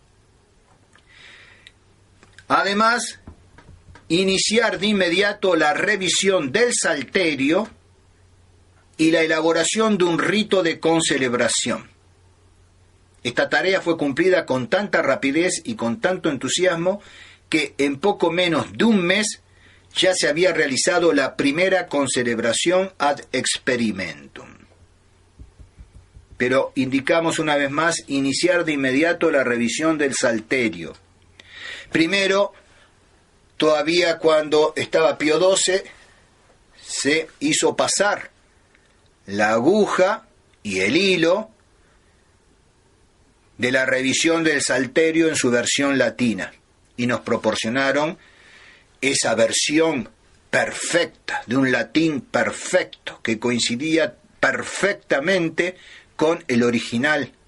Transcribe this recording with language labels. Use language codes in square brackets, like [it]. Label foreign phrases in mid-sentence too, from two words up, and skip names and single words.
[es] Además, iniciar de inmediato la revisión del Salterio y la elaboración de un rito de concelebración. Esta tarea fue cumplida con tanta rapidez y con tanto entusiasmo que en poco menos de un mes ya se había realizado la primera concelebración [la] ad experimentum. [es] Pero indicamos una vez más iniciar de inmediato la revisión del Salterio. Primero, todavía cuando estaba Pío XII, se hizo pasar la aguja y el hilo de la revisión del Salterio en su versión latina, y nos proporcionaron esa versión perfecta, de un latín perfecto, que coincidía perfectamente con el original.